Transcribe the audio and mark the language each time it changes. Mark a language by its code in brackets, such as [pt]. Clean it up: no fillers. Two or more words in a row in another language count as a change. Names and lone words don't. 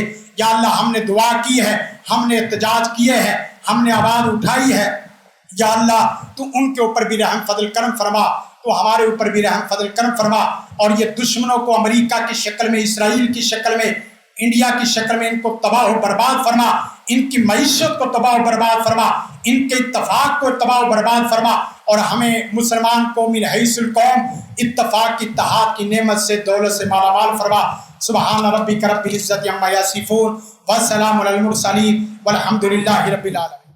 [ur] یا اللہ ہم نے دعا کی ہے، ہم نے احتجاج کیے ہیں، ہم نے آواز اٹھائی ہے، یا اللہ تو ان کے اوپر بھی رحم فضل کرم فرما، تو ہمارے اوپر بھی رحم فضل کرم فرما. اور یہ دشمنوں کو امریکہ کی شکل میں، اسرائیل کی شکل میں، انڈیا کی شکل میں ان کو تباہ و برباد فرما، ان کی معیشت کو تباہ و برباد فرما، ان کے اتفاق کو تباہ و برباد فرما. اور ہمیں مسلمان کو [ar] من حیث القوم [ur] اتفاق اتحاد کی نعمت سے، دولت سے مالا مال فرما. [ar] سبحان ربک رب العزت عما یصفون والسلام علی المرسلین والحمد للہ رب العالمین.